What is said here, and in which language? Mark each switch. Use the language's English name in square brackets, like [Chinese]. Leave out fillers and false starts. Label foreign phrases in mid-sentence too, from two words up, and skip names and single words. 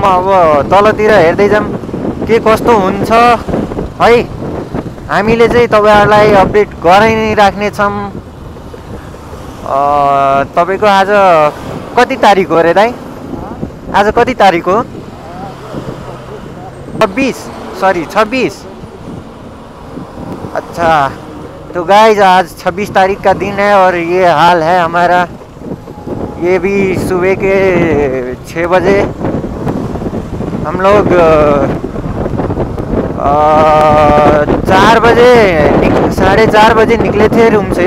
[Nepali] अब तलतिर हेर्दै जाऊँ के कस्तो हुन्छ है। हामीले चाहिँ तपाईहरुलाई अपडेट गराइ नै राख्नेछौँ। तपाईको आज कति तारिक हो रे दाइ? आज कति तारिक हो? 26। [Hindi] अच्छा, तो गाइज आज 26 तारीख का दिन है और ये हाल है हमारा। ये भी सुबह के 6 बजे हम लोग 4 बजे 4:30 बजे निकले थे रूम से।